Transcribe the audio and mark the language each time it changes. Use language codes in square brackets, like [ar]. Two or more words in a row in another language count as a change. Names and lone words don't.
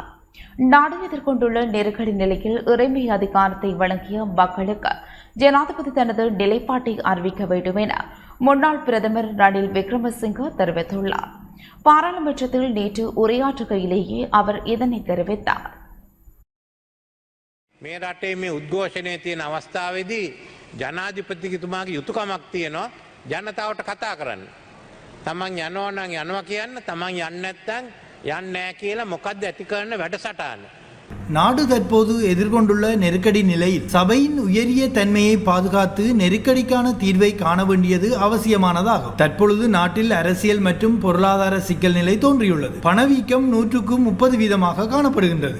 [ta] நாடு எதிர்கொண்டுள்ள நெருக்கடி நிலையில் இறைமை அதிகாரத்தை வழங்கிய மக்களுக்கு ஜனாதிபதி தனது நிலைப்பாட்டை அறிவிக்க வேண்டும் என முன்னாள் பிரதமர் ரணில் விக்ரமசிங்க தெரிவித்துள்ளார். பாராளுமன்றத்தில் நேற்று உரையாற்றுகையிலேயே அவர் இதனை தெரிவித்தார். [si] මේ රටේ මේ උද්ඝෝෂණය තියෙන අවස්ථාවේදී ජනාධිපතිතුමාගේ යුතුයකමක් තියෙනවා ජනතාවට කතා කරන්න. තමන් යනවා නම් යනවා කියන්න, තමන් යන්නේ නැත්නම් යන්නේ නැහැ කියලා මොකද්ද ඇති කරන වැඩසටහන. [ta] நாடு தற்போது எதிர்கொண்டுள்ள நெருக்கடி நிலையில் சபையின் உயரிய தன்மையை பாதுகாத்து நெருக்கடிக்கான தீர்வை காண வேண்டியது அவசியமானதாகும். தற்பொழுது நாட்டில் அரசியல் மற்றும் பொருளாதார சிக்கல் நிலை தோன்றியுள்ளது. பணவீக்கம் 130% காணப்படுகின்றது.